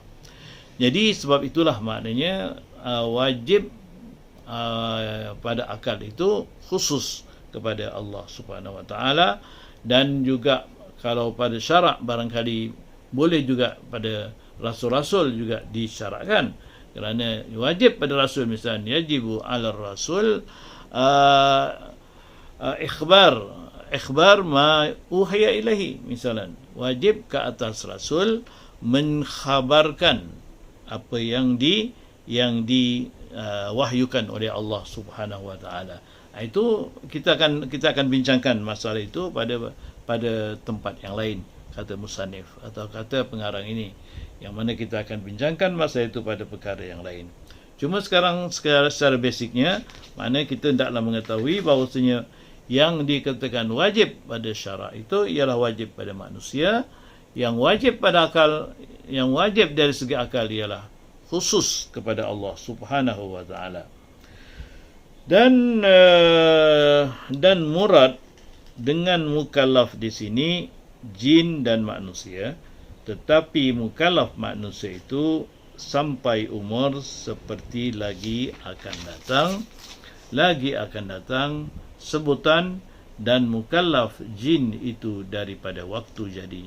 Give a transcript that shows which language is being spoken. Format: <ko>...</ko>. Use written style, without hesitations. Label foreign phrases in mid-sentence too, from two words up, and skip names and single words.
<ms>Jadi sebab itulah maknanya wajib pada akal itu khusus kepada</ms> <ar>الله سبحانه وتعالى,</ar> <ms>dan juga kalau pada syarak barangkali boleh juga pada rasul-rasul juga disyarakkan, kerana wajib pada rasul, misalnya</ms> <ar>يجب على رسول إخبار ما أوحي إليه,</ar> <ms>misalnya wajib ke atas rasul mengkhabarkan apa yang diwahyukan oleh</ms> <ar>الله سبحانه وتعالى.</ar> <ms>Itu kita akan bincangkan masalah itu pada tempat yang lain, kata musannif atau kata pengarang ini, yang mana kita akan bincangkan masalah itu pada perkara yang lain. Cuma sekarang secara basicnya, mana kita hendaklah mengetahui bahawasanya yang dikatakan wajib pada syarak itu ialah wajib pada manusia, yang wajib pada akal, yang wajib dari segi akal ialah khusus kepada</ms> <ar>الله سبحانه وتعالى.</ar> <ms>Dan murad dengan mukallaf di sini jin dan manusia, tetapi mukallaf manusia itu sampai umur seperti lagi akan datang sebutan, dan mukallaf jin itu daripada waktu jadinya.</ms>